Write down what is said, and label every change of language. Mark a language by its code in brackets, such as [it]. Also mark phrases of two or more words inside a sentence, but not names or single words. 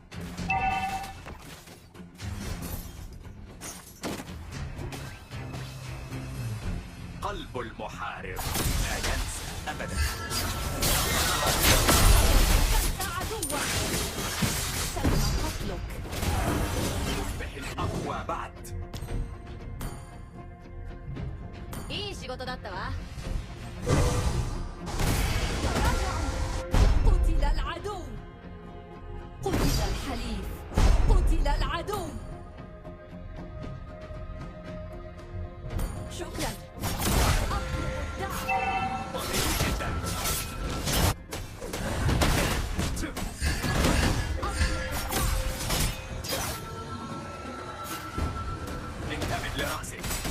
[ar] قلب المحارب لا ينسى أبدا. عدوك. تم قتلك. يصبح الأقوى بعد. [ja] いい仕事だったわ。 [ar] قتل الحليف. قتل العدو. شكرا. بطيء جدا. انتبه لرأسك.